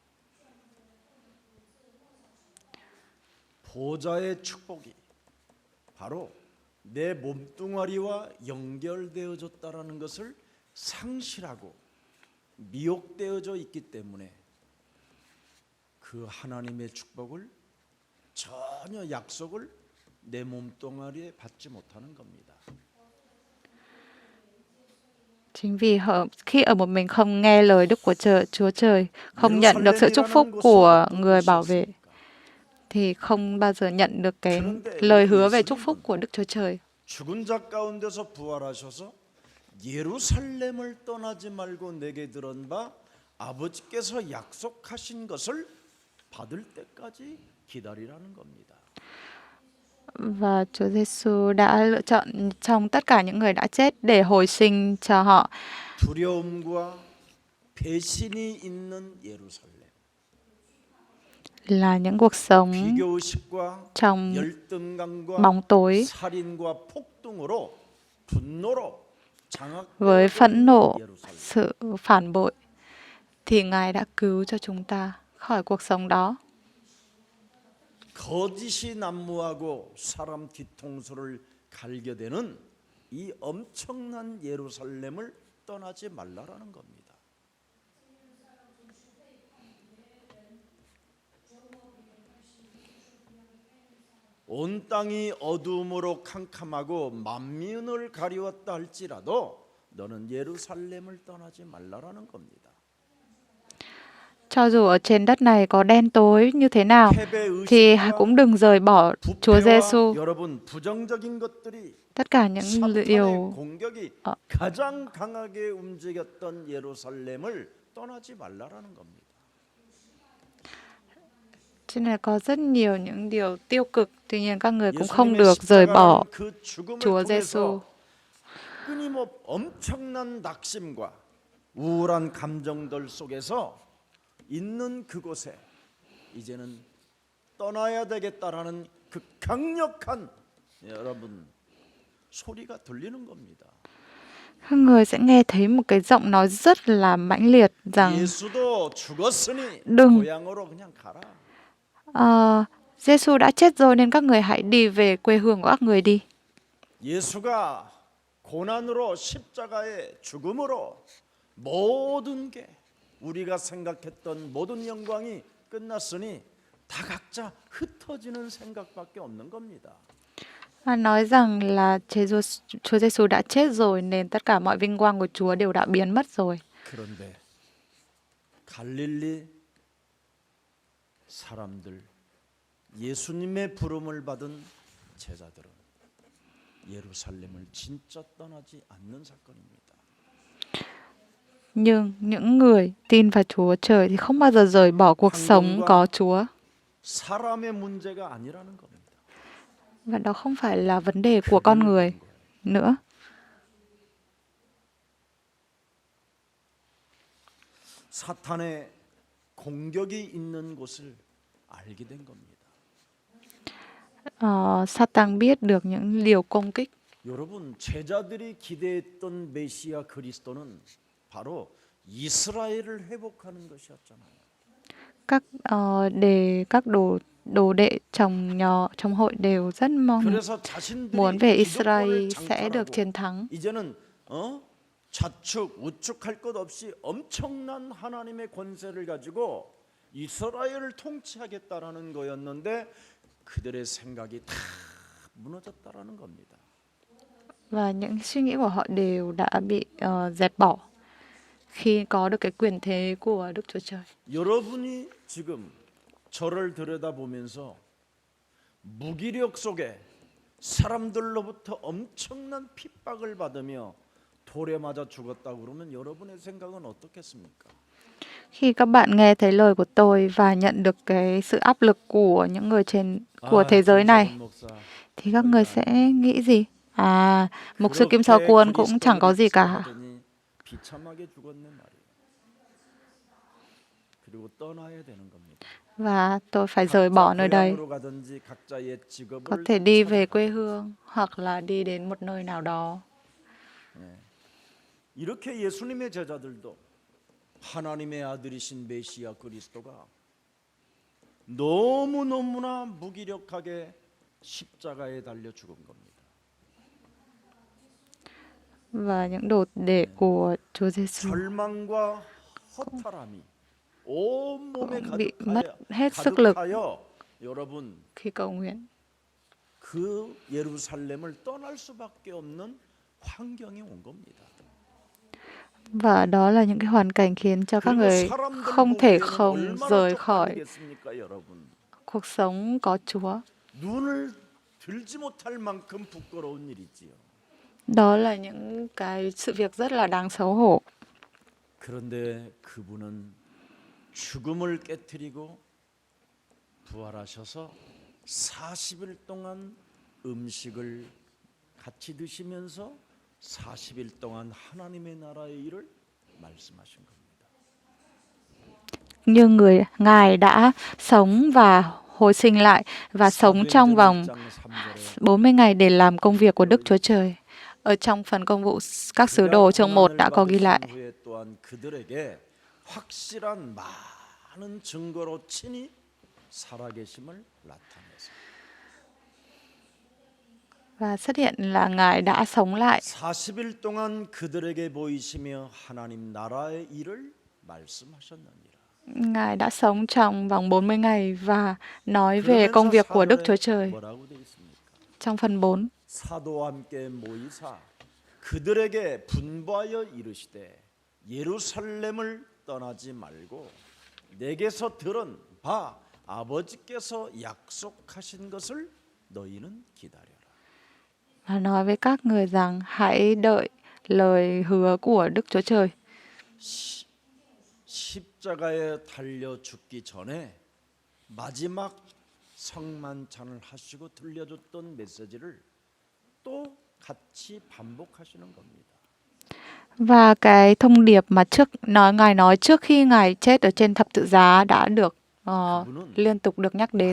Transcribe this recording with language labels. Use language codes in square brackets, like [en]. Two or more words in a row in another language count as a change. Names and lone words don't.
[ko] 보좌의 축복이 바로 내 몸뚱아리와 연결되어졌다라는 것을 상실하고 미혹되어져 있기 때문에 그 하나님의 축복을 전혀 약속을 내 몸뚱아리에 받지 못하는 겁니다. [vi] chính vì khi ở một mình không nghe lời Đức của Chúa Trời, không nhận được sự chúc phúc của người bảo vệ, thì không bao giờ nhận được cái lời hứa về chúc phúc của Đức Chúa Trời. [ko] 죽은 자 가운데서 부활하셔서 예루살렘을 떠나지 말고 내게 들은 바 아버지께서 약속하신 것을 받을 때까지 기다리라는 겁니다. [vi] Và Chúa Giêsu đã lựa chọn trong tất cả những người đã chết để hồi sinh cho họ [ko] 두려움과 배신이 있는 예루살렘, [vi] là những cuộc sống [ko] 비교의식과 [vi] trong [ko] 열등감과 [vi] bóng tối [ko] 살인과 폭동으로 분노로 [vi] với phẫn [ko] 장악되었던 [vi] nộ, [ko] 예루살렘. [vi] sự phản bội, thì Ngài đã cứu cho chúng ta khỏi cuộc sống đó. [ko] 거짓이 난무하고 사람 뒤통수를 갈겨대는 이 엄청난 예루살렘을 떠나지 말라라는 겁니다. 온 땅이 어두움으로 캄캄하고 만민을 가리웠다 할지라도 너는 예루살렘을 떠나지 말라라는 겁니다. [vi] Cho dù ở trên đất này có đen tối như thế nào [ko] 패배 [vi] thì [ko] 의식과 [vi] cũng đừng rời bỏ Chúa [ko] 부패와 [vi] Giêsu. [ko] 여러분 부정적인 것들이 [vi] Tất cả những [ko] 사탄의 [vi] điều [ko] 공격이 어. 가장 강하게 움직였던 예루살렘을 떠나지 말라라는 겁니다. [vi] cho nên có rất nhiều những điều tiêu cực, tuy nhiên các người cũng không [ko] 예수님의 [vi] được rời bỏ [ko] 십자가라는 그 죽음을 [vi] Chúa Giêsu. [ko] 통해서 끊임없 엄청난 낙심과 우울한 감정들 속에서 있는 그곳에 이제는 떠나야 되겠다라는 그 강력한 여러분 소리가 들리는 겁니다. [vi] Các người sẽ nghe thấy một cái giọng nói rất là mãnh liệt rằng [ko] 예수도 죽었으니 [vi] đừng [ko] 고향으로 그냥 가라. [vi] Giêsu đã chết rồi nên các người hãy đi về quê hương của các người đi. [ko] 예수가 고난으로 십자가의 죽음으로 모든 게 우리가 생각했던 모든 영광이 끝났으니 다 각자 흩어지는 생각밖에 없는 겁니다. [vi] Và nói rằng là Chúa Giêsu đã chết rồi nên tất cả mọi vinh quang của Chúa đều đã biến mất rồi. [ko] 그런데 갈릴리 사람들 예수님의 부름을 받은 제자들은 예루살렘을 진짜 떠나지 않는 사건입니다. [vi] Nhưng những người tin vào Chúa Trời thì không bao giờ rời bỏ cuộc sống có Chúa. [ko] 사람의 문제가 아니라는 겁니다. [vi] Và đó không phải là vấn đề của con người nữa. [ko] 사탄의 공격이 있는 곳을 알게 된 겁니다. [vi] Satan biết được những điều công kích. [ko] 여러분, 제자들이 기대했던 메시아 그리스도는 바로 이스라엘을 회복하는 것이었잖아요. [vi] Các đồ đệ trong hội đều rất [ko] 그래서 [vi] muốn về [ko] 자신들이 [vi] Israel [ko] 기득권을 [vi] sẽ được [ko] 장탈하고 [vi] chiến thắng. [ko] 이제는 좌측 우측할 것 없이 엄청난 하나님의 권세를 가지고 이스라엘을 통치하겠다라는 거였는데 그들의 생각이 다 무너졌다라는 겁니다. [vi] Và những suy nghĩ của họ đều đã bị dẹp bỏ khi có được cái quyền thế của Đức Chúa Trời. [ko] 여러분이 지금 저를 들여다보면서 무기력 속에 사람들로부터 엄청난 핍박을 받으며 돌에 맞아 죽었다고 그러면 여러분의 생각은 어떻겠습니까? [vi] Khi các bạn nghe thấy lời của tôi và nhận được cái sự áp lực của những người của thế giới này thì các người sẽ nghĩ gì? Mục sư Kim Sao Quân cũng chẳng có gì cả. [ko] 비참하게 죽었네 말이에요. 그리고 떠나야 되는 겁니다. [vi] Và tôi phải rời bỏ nơi đây. [ko] 고향으로 가든지 각자의 직업을 [vi] Có thể đi về quê hương hoặc là đi đến một nơi nào đó. [ko] 이렇게 예수님의 제자들도 하나님의 아들이신 메시아 그리스도가 너무너무나 무기력하게 십자가에 달려 죽은 겁니다. [vi] Và những đồ đệ của Chúa Giêsu [ko] 절망과 허탈함이 온 몸에 [vi] bị mất hết sức lực [ko] 가득하여 여러분 [vi] khi cầu nguyện. [ko] 그 예루살렘을 떠날 수밖에 없는 환경이 온 겁니다. [vi] Và đó là những cái hoàn cảnh khiến cho các người không thể không rời khỏi cuộc sống có Chúa. [ko] 눈을 들지 못할 만큼 부끄러운 일이지요. [vi] Đó là những cái sự việc rất là đáng xấu hổ. [ko] 그런데 그분은 죽음을 깨뜨리고 부활하셔서 40일 동안 음식을 같이 드시면서 40일 동안 하나님의 나라의 일을 말씀하신 겁니다. [vi] Nhưng Ngài đã sống và hồi sinh lại và sống trong [ko] 사도행전 [vi] vòng [ko] 1장 3절에 [vi] 40 ngày để làm công việc của Đức Chúa Trời. Ở trong phần công vụ các sứ [ko] 그가 [vi] đồ chương 1 [ko] 고난을 [vi] đã có ghi [ko] 받으신 [vi] lại. [ko] 후에 또한 그들에게 확실한 많은 증거로 친히 살아계심을 나타내서 [vi] Và xuất hiện là Ngài đã sống lại [ko] 40일 동안 그들에게 보이시며 하나님 나라의 일을 말씀하셨느니라. [vi] Ngài đã sống trong vòng 40 ngày và nói về [ko] 그러면서 [vi] công việc của Đức Chúa [ko] 4절에 [vi] Trời. [ko] 뭐라고 되어 있습니까? [vi] Trong phần 4, [ko] 사도와 함께 모이사 그들에게 분부하여 이르시되 예루살렘을 떠나지 말고 내게서 들은 바 아버지께서 약속하신 것을 너희는 기다려라. [vi] và nói với các người rằng hãy đợi lời hứa của Đức Chúa Trời. [ko] 십자가에 달려 죽기 전에 마지막 성만찬을 하시고 들려줬던 메시지를 또 같이 반복하시는 겁니다. [vi] Và cái thông điệp mà Ngài nói trước khi Ngài chết ở trên thập tự giá đã được liên tục được nhắc đến.